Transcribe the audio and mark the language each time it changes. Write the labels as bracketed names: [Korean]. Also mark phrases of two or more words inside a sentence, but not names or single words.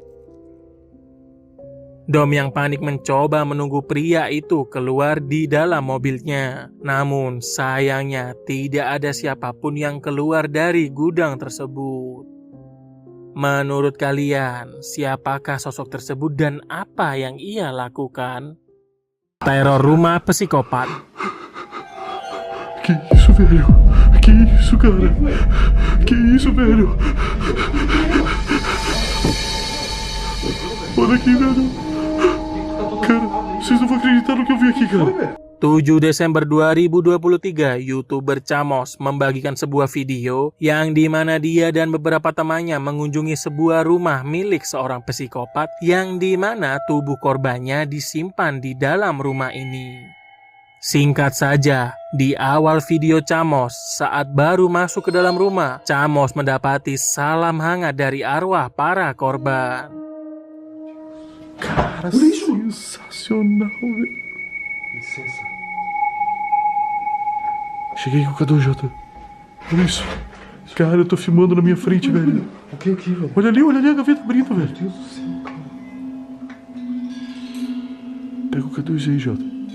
[Indonesian] Dom yang panik mencoba menunggu pria itu keluar di dalam mobilnya. Namun sayangnya tidak ada siapapun yang keluar dari gudang tersebut. Menurut kalian, siapakah sosok tersebut dan apa yang ia lakukan? Teror rumah psikopat. [Portuguese] Que isso, velho? Que isso, cara? Que isso, velho? Olha aqui, velho. Cara, vocês não vão acreditar no que eu vi aqui, cara. [Indonesian] 7 Desember 2023, YouTuber Chamos membagikan sebuah video yang dimana dia dan beberapa temannya mengunjungi sebuah rumah milik seorang psikopat yang dimana tubuh korbannya disimpan di dalam rumah ini. Singkat saja, di awal video Chamos, saat baru masuk ke dalam rumah, Chamos mendapati salam hangat dari arwah para korban. [Portuguese] Cara, sensacional, velho. Licença. Cheguei com o Cadu, Jota. Olha isso. Cara, eu tô filmando na minha frente, velho. O que aqui, velho? Olha ali a gaveta abrindo, velho. Meu Deus do céu, cara. Pega o Cadu aí, Jota.